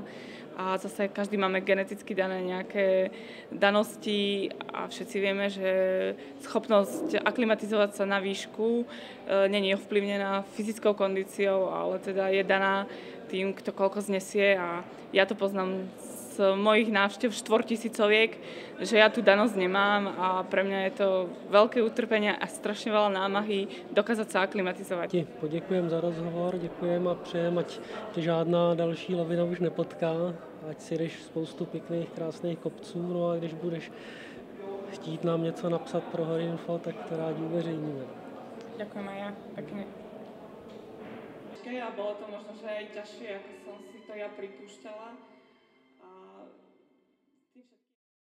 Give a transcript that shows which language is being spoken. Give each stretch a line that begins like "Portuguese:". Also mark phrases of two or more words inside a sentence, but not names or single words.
Slovak: A zase každý máme geneticky dané nejaké danosti a všetci vieme, že schopnosť aklimatizovať sa na výšku nie je ovplyvnená fyzickou kondíciou, ale teda je daná tým, kto koľko znesie a ja to poznám z mojich návštev 4000-oviek, že ja tú danosť nemám a pre mňa je to veľké utrpenie a strašne veľa námahy dokázať sa aklimatizovať.
Czech: Poděkujem za rozhovor, děkujem a přejem, ať tě žádná další lavina už nepotká, ať si jdeš spoustu pěkných, krásných kopců, no a když budeš chtít nám něco napsat pro Horinfo, tak to rádi uveřejníme.
Slovak: Ďakujem aj ja, pekne. A bolo to možno, že aj ťažšie, ako som si to ja pripúšťala.